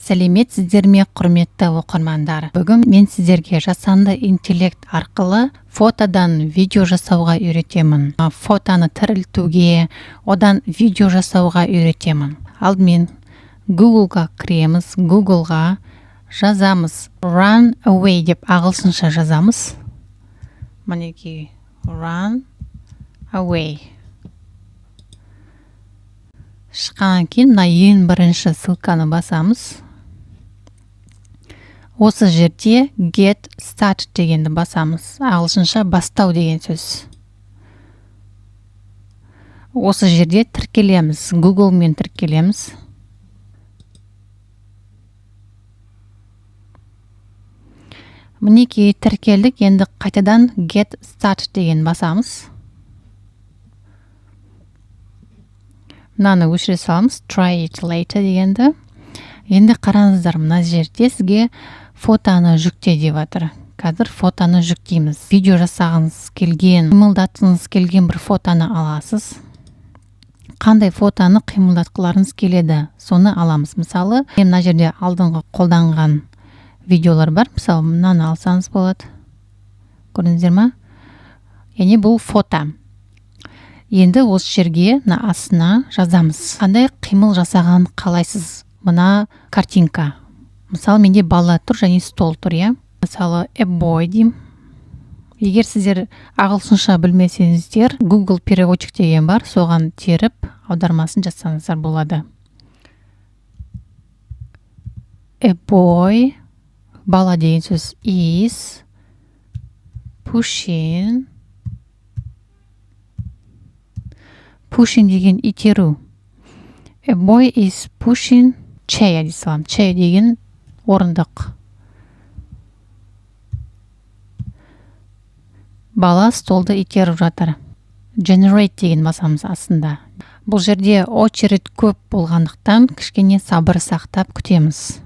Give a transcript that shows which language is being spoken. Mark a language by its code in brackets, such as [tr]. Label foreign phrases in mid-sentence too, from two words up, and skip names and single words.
[kk] Сәлеметсіздер ме, құрметті оқырмандар? Бүгін мен сіздерге жасанды интеллект арқылы фотодан видео жасауға үйретемін. Фотоны тірілтуге, одан видео жасауға үйретемін. Алдымен Google-ға кіреміз, Google-ға жазамыз [en] run away [kk] деп ағылшынша жазамыз. Мінекей [en] run away. [kk] Шыққаннан кейін мына ең бірінші ссылканы басамыз. Осы жерде [en] get started [kk] дегенді басамыз. Ағылшынша бастау деген сөз. Осы жерде тіркелеміз. Google мен тіркелеміз. Мінекей тіркелдік. Енді қайтадан [en] get started [kk] деген басамыз. Мынаны өшіре саламыз. [en] Try it later дегенді. [kk] Енді қараңыздар, мына жерде сізге фотоны жүкте деп жатыр. Қазір фотоны жүктейміз. Видео жасағыңыз келген, қимылдатқыңыз келген бір фотоны аласыз. Қандай фотоны қимылдатқыларыңыз келеді, соны аламыз. Мысалы, мына жерде алдыңғы қолданған видеолар бар. Мысалы, мынаны алсаңыз болады. Көрдіңіздер ме? Яғни бұл фото. Енді осы жерге мына астына жазамыз. Қандай қимыл жасаған қалайсыз? Мына картинка. Мысалы, менде бала тұр және стол тұр, иә? Мысалы, [en] a boy деймін. [kk] Егер сіздер ағылшынша білмесеңіздер, Google переводчик деген бар, соған теріп аудармасын жасаңыздар болады. [en] A boy, [kk] бала деген сөз [en] is pushing. [kk] Pushing деген итеру. [en] A boy is pushing chair [kk] дей салам. Chair деген орындық. Бала столды итеріп жатыр. Generate деген басамыз астында. Бұл жерде очередь көп болғандықтан кішкене сабыр сақтап күтеміз.